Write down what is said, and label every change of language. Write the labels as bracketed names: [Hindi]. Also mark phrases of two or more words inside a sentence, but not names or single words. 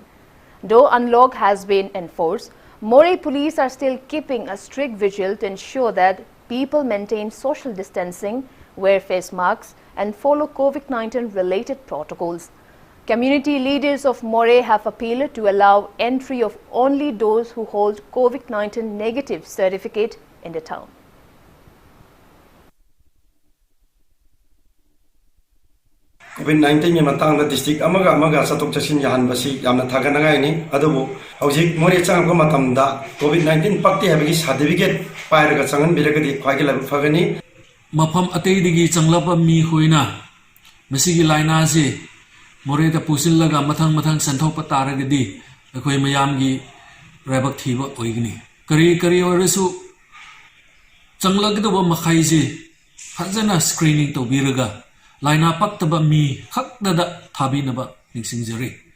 [English] Though Unlock has been enforced, Moreh police are still keeping a strict vigil to ensure that people maintain social distancing, wear face masks, and follow COVID-19 related protocols. Community leaders of Moreh have appealed to allow entry of only those who hold COVID-19 negative certificate in the town. [Manipuri] COVID-19 ni matang district amaga satuk chasin yahan basi yamna thaganangai ni adubu hojik Moreh chang ko matamda COVID-19 pakti habigi certificate pairaga changan bilagadi khwagi labu phagani mafam ateidigi changlapa mi hoina masigi laina se Moreh ta pusillaga mathang santhokpa taragadi akoi mayamgi rabak thiba oigni kari orasu changlagdaba makhai se phajana screening to biraga laina paktaba mi khakdada thabinaba ningsingjari.